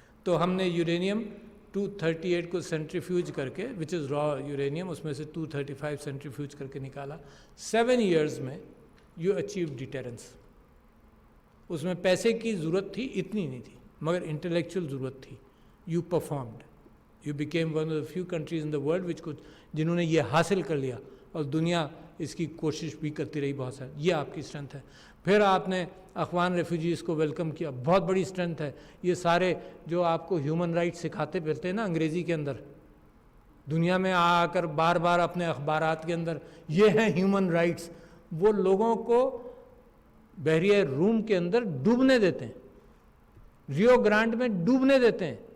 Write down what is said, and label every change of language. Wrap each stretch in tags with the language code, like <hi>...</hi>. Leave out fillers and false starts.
<ur>تو ہم نے یورینیم 238 کو سینٹریفیوج کر کے</ur> <en>which is raw uranium</en> <ur>اس میں سے 235 سینٹریفیوج کر کے نکالا. 7 ایئرز میں</ur> <en>You achieve deterrence.</en> <ur>اس میں پیسے کی ضرورت تھی اتنی نہیں تھی مگر انٹلیکچوئل ضرورت تھی.</ur> <en>You performed. You became one of the few countries in the world which</en> <ur>جنہوں نے یہ حاصل کر لیا اور دنیا اس کی کوشش بھی کرتی رہی بہت ساری. یہ آپ کی اسٹرینتھ ہے. پھر آپ نے افغان ریفیوجیز کو ویلکم کیا, بہت بڑی اسٹرینتھ ہے. یہ سارے جو آپ کو ہیومن رائٹ سکھاتے پھرتے ہیں نا انگریزی کے اندر, دنیا میں آ کر بار بار اپنے اخبارات کے اندر یہ ہیں ہیومن رائٹس, وہ لوگوں کو بحریہ روم کے اندر ڈوبنے دیتے ہیں, ریو گرانڈ میں ڈوبنے دیتے ہیں.</ur>